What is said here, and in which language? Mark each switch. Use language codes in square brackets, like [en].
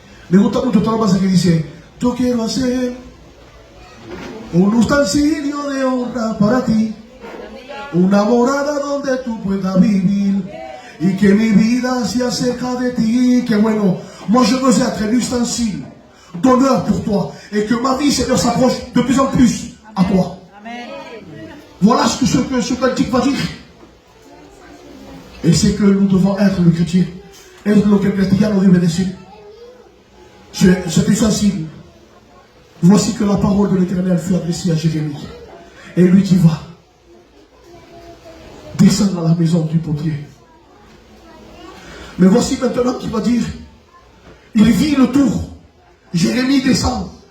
[es] Me gusta mucho esta alabanza que dice: yo quiero hacer un utensilio de honra para ti, una morada donde tú puedas vivir y que mi vida sea cerca de ti. Que bueno, [fr] moi je veux être un ustensile d'honneur pour toi et que ma vie, Seigneur, s'approche de plus en plus à toi. Amen. Voilà ce que ce cantique va dire. Et c'est que nous devons être le chrétien. [es] Es lo que el cristiano debe decir. [fr] C'est essentiel. Voici que la parole de l'Éternel fut adressée à Jérémie. Et lui dit: va, descends dans la maison du potier. Mais voici maintenant qui va dire: il vit le tour. Jérémie descend.